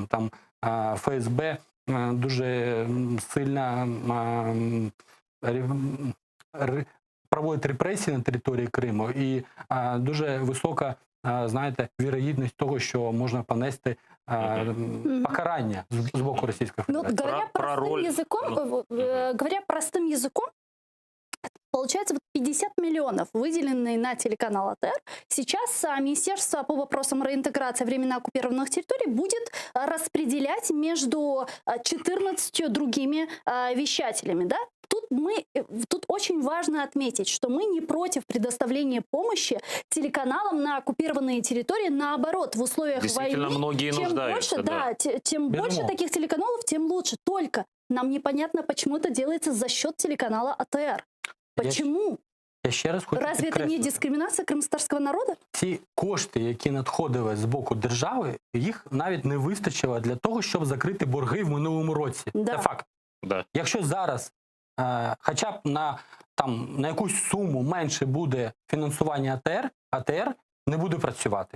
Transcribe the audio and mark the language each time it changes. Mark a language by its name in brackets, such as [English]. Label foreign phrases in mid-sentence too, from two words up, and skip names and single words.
[Ukrainian] Там ФСБ дуже сильно проводить репресії на території Криму, і дуже висока, знаєте, вірогідність того, що можна понести покарання з боку Російської Федерації. [Russian] Говоря простым языком, получается, вот 50 миллионов, выделенные на телеканал АТР, сейчас Министерство по вопросам реинтеграции временно оккупированных территорий будет распределять между 14 другими вещателями, да? Тут очень важно отметить, что мы не против предоставления помощи телеканалам на оккупированные территории. Наоборот, в условиях войны, чем больше, тем больше таких телеканалов, тем лучше. Только нам непонятно, почему это делается за счет телеканала АТР. Почему? [Ukrainian] Я ще раз хочу [Russian] Разве это не дискримінація кримськотатарського народу? [Ukrainian] Ці кошти, які надходили з боку держави, їх навіть не вистачило для того, щоб закрити борги в минулому році. Це факт. Якщо зараз хоча б на якусь суму менше буде фінансування АТР не буде працювати.